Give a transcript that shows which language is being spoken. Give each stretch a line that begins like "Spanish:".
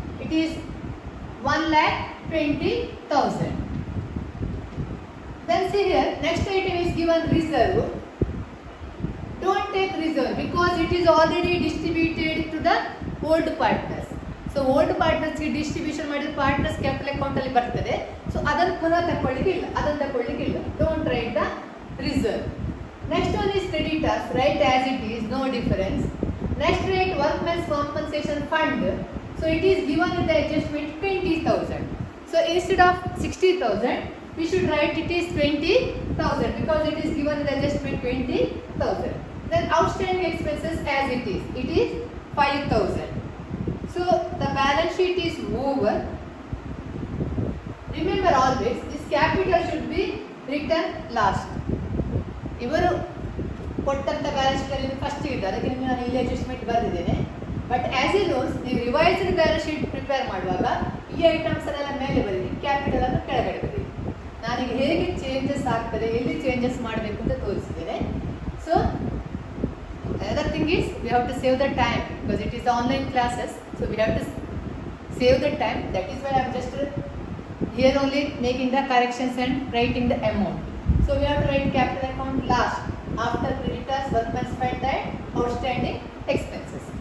English: It is 1,20,000. Then see here, next item is given reserve. Don't take reserve because it is already distributed to the old partners. So old partners ಗೆ distribution ಮಾಡಿದ partners capital account
Kannada: ಅಲ್ಲಿ ಬರ್ತದೆ. So ಅದನ್ನು ಪುನಃ ತಕೊಳ್ಳಿಕ್ಕಿಲ್ಲ, ಅದನ್ನು ತಕೊಳ್ಳಿಕ್ಕಿಲ್ಲ.
English: Don't write the reserve. Next one is creditors. Write as it is, no difference. Next write workmen's compensation fund. So it is given in the adjustment 20,000. So instead of 60,000, we should write it is 20,000 because it is given the adjustment 20,000. Then outstanding expenses as it is 5,000. So the balance sheet is over. Remember always this capital should be written last.
Kannada: ಇವರು ಕೊಟ್ಟಂತ balance sheet ಅಲ್ಲಿ first ಇದೆ, ಅದಕ್ಕೆ ನಿಮಗೆ ನಾನು ಇಲ್ಲಿ adjustment ಬರೆದಿದ್ದೇನೆ.
English: but as a notes
Kannada: ನೀವು ರಿವೈಸ್ಡ್ ಬ್ಯಾಲೆನ್ಸ್ ಶೀಟ್ ಪ್ರಿಪೇರ್ ಮಾಡುವಾಗ ಈ ಐಟಮ್ಸ್ ಎಲ್ಲ ಮೇಲೆ ಬರೀರಿ, ಕ್ಯಾಪಿಟಲ್ ಅನ್ನು ಕೆಳಗಡೆ ಬರೀರಿ. ನಾನೀಗ ಹೇಗೆ ಚೇಂಜಸ್ ಆಗ್ತದೆ, ಎಲ್ಲಿ ಚೇಂಜಸ್ ಮಾಡಬೇಕು ಅಂತ ತೋರಿಸಿದ್ದೇನೆ.
English: So another thing is we have to save the time because it is online classes, so we have to save the time. That is why I am just here only making the corrections and writing the amount. So we have to write capital account last after creditors, workmen spent and outstanding expenses.